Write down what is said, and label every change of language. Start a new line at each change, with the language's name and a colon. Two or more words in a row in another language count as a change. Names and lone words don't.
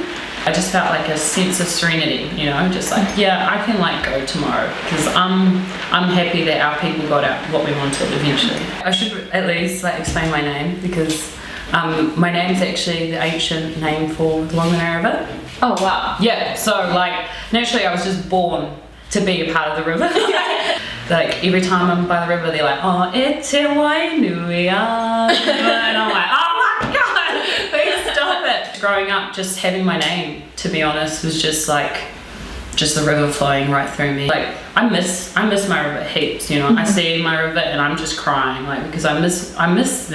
English: I just felt like a sense of serenity, you know, just like, yeah, I can like go tomorrow because I'm happy that our people got out what we wanted eventually. I should at least like explain my name because my name's actually the ancient name for the Wanganui River. Oh wow. Yeah, so like naturally I was just born to be a part of the river. Like every time I'm by the river they're like,
Māori: oh, e te Wainui,
English: and I'm like, oh my god, please stop it. Growing up, just having my name, to be honest, was just like, just the river flowing right through me. Like I miss my river heaps, you know. I see my river and I'm just crying, like because I miss them.